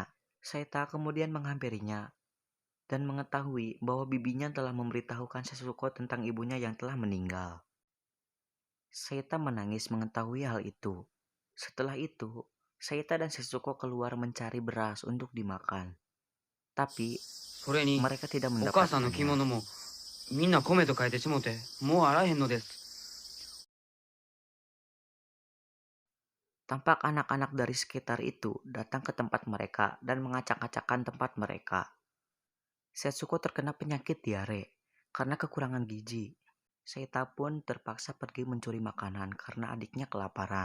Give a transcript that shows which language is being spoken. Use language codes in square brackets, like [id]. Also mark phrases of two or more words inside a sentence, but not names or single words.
[id] Seita kemudian menghampirinya dan mengetahui bahwa bibinya telah memberitahukan Setsuko tentang ibunya yang telah meninggal. Seita menangis mengetahui hal itu. Setelah itu, Seita dan Setsuko keluar mencari beras untuk dimakan. Tapi [ja] それに [id] mereka tidak [ja] お母さんの着 [id] mendapatkannya. [ja] 物もみんな米と変えてしもてもうあらへんのです。 [id] Tampak anak-anak dari sekitar itu datang ke tempat mereka dan mengacak-acakkan tempat mereka. Setsuko terkena penyakit diare karena kekurangan gizi. Seita pun terpaksa pergi mencuri makanan karena adiknya kelaparan.